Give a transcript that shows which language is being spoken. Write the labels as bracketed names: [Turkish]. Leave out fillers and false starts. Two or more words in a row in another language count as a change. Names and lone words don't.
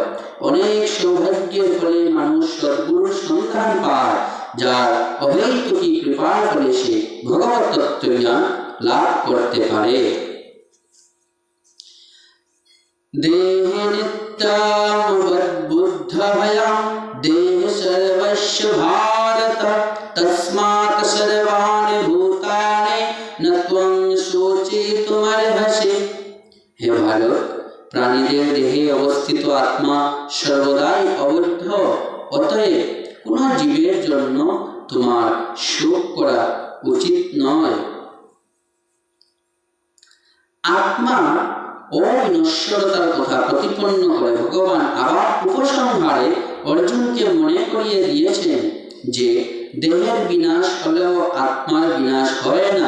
[Bangla] অনেক সৌভাগ্যের ফলে মানুষ সদ্গুরুর সন্ধান পায়, যার অহৈতুকী কৃপার ফলে সে ভগবত তত্ত্ব জ্ঞান লাভ করতে পারে। [Sanskrit] দেহে নিত্যং বুদ্ধভয়ং দেহ সর্বস্য ভারত তস্মাৎ সর্বাণি ভূতানি ন ত্বং শোচিতুমর্হসি। [Bangla] হে ভারত, প্রাণীদের দেহে অবস্থিত আত্মা সর্বদাই অবদ্ধ, অতএব কোন জীবের জন্য তোমার শোক করা উচিত নয়। আত্মা অবিনশ্বরতার কথা প্রতিপন্ন করে ভগবান আবার উপসংহারে অর্জুনকে মনে করিয়ে দিয়েছেন যে দেহের বিনাশ হলেও আত্মার বিনাশ হয় না।